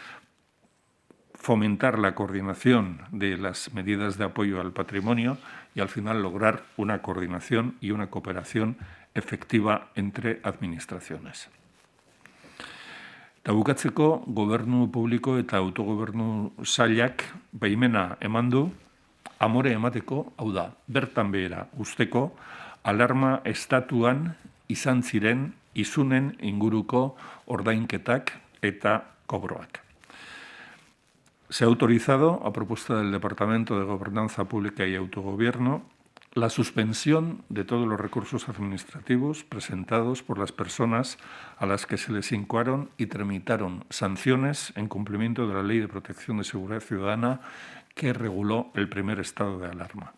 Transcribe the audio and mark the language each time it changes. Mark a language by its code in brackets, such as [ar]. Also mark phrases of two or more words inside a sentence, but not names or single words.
[es] fomentar la coordinación de las medidas de apoyo al patrimonio y al final lograr una coordinación y una cooperación efectiva entre administraciones. [eu] Eta bukatzeko, Gobernu Publiko eta Autogobernu Sailak baimena eman du amore emateko, hau da, bertan behera usteko, alarma estatuan izan ziren isunen inguruko ordainketak eta kobroak. [es] Se ha autorizado, a propuesta del Departamento de Gobernanza Pública y Autogobierno, la suspensión de todos los recursos administrativos presentados por las personas a las que se les incoaron y tramitaron sanciones en cumplimiento de la Ley de Protección de Seguridad Ciudadana que reguló el primer estado de alarma.